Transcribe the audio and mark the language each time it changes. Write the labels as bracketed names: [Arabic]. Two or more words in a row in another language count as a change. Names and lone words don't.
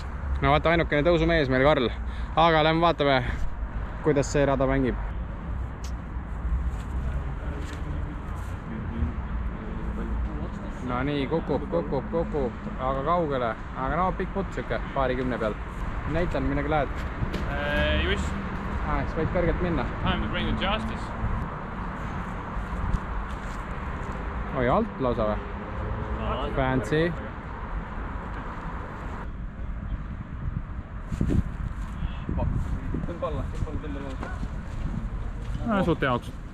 [Estonian] No vaata, ainukene tõusumees meil Karl, aga lähme vaatame, kuidas see rada mängib. No nii, kukub, aga kaugele, aga no pikk putt siuke, paarikümne peal. Näitan, millega lähed? Juss. Siis võid kõrgelt minna. [English] Time to bring the justice. [Estonian] Oi, alt lausa või? Fancy. Tõmba alla. Suht jaoks.